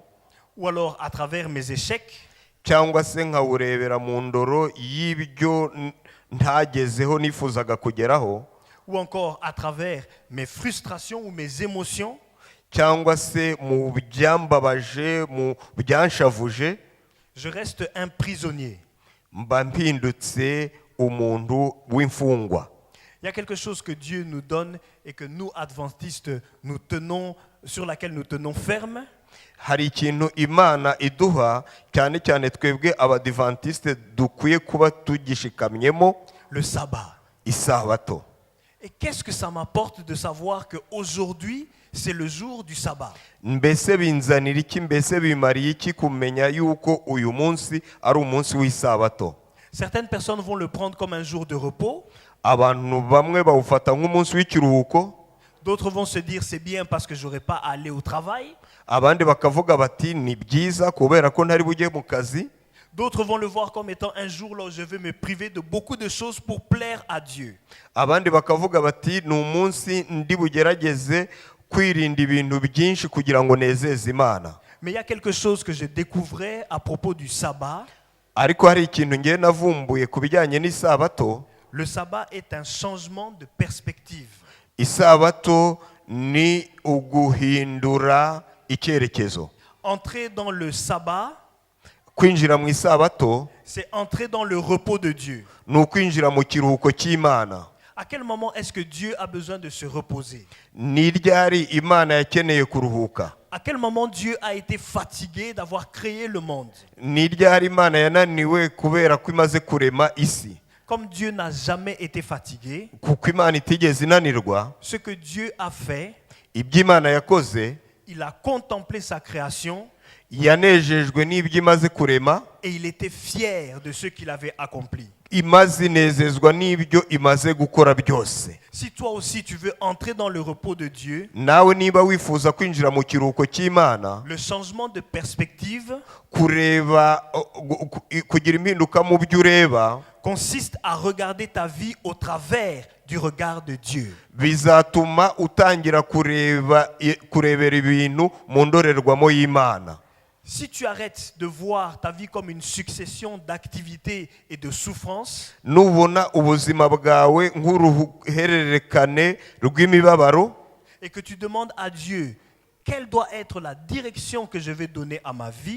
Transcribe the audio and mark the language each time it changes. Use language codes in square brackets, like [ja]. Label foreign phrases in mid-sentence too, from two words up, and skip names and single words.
[fr] ou alors à travers mes échecs, [rw] cyangwa se nkawurebera mu ndoro y'ibyo ntagezeho nifuzaga kugeraho, [fr] ou encore à travers mes frustrations ou mes émotions, [rw] cyangwa se mu byambabaje, mu byanshavuje, [fr] je reste un prisonnier. [rw] mba mpindutse umuntu w'imfungwa. [fr] Il y a quelque chose que Dieu nous donne et que nous, adventistes, nous tenons, sur laquelle nous tenons ferme. [rw] Hari ikintu Imana iduha cyane cyane twebwe abadivantiste dukwiye kuba tugishikamyemo, [fr] Le sabbat. [rw] isabato. [fr] Et qu'est-ce que ça m'apporte de savoir qu'aujourd'hui, c'est le jour du sabbat? [rw] Mbese binzanira iki, mbese bimariye iki kumenya yuko uyu munsi ari umunsi w'isabato? [fr] Certaines personnes vont le prendre comme un jour de repos. [rw] Abantu bamwe bawufata nk'umunsi w'ikiruhuko, [fr] D'autres vont se dire c'est bien parce que je n'aurai pas à aller au travail. [rw] abandi bakavuga bati ni byiza kubera ko ntari bujye mu kazi. [fr] D'autres vont le voir comme étant un jour là où je vais me priver de beaucoup de choses pour plaire à Dieu. [rw] Abandi bakavuga bati ni umunsi ndi bugerageze kwirinda ibintu byinshi kugira ngo nezeze Imana. [fr] Mais il y a quelque chose que je découvrais à propos du sabbat. [rw] Ariko hari ikintu ngiye navumbuye ku bijyanye n'isabato. [fr] Le sabbat est un changement de perspective. [rw] Isabato ni uguhindura icyerekezo. [fr] Entrer dans le sabbat, [rw] Kwinjira mu isabato [fr] c'est entrer dans le repos de Dieu. [rw] ni ukwinjira mu kiruhuko cy'Imana. [fr] À quel moment est-ce que Dieu a besoin de se reposer? [rw] Ni ryari Imana yakeneye kuruhuka? [fr] À quel moment Dieu a été fatigué d'avoir créé le monde? [rw] Ni ryari Imana yananiwe kubera ko imaze kurema isi? [fr] Comme Dieu n'a jamais été fatigué, [rw] Kuko Imana itigeze inanirwa, [fr] ce que Dieu a fait, [rw] ibyo Imana yakoze, [fr] il a contemplé sa création [rw] yanejejwe n'ibyo imaze kurema, [fr] et il était fier de ce qu'il avait accompli. [rw] imaze inezezwa n'ibyo imaze gukora byose. [fr] Si toi aussi tu veux entrer dans le repos de Dieu, [rw] Nawe niba wifuza kwinjira mu kiruhuko cy'Imana, [fr] le changement de perspective [rw] kugira impinduka mu byo ureba, [fr] consiste à regarder ta vie au travers du regard de Dieu. [rw] bizatuma utangira kurebera ibintu mu ndorerwamo y'Imana. [fr] Si tu arrêtes de voir ta vie comme une succession d'activités et de souffrances, [rw] Nubona ubuzima bwawe nk'uruhererekane rw'imibabaro, [fr] et que tu demandes à Dieu quelle doit être la direction que je vais donner à ma vie,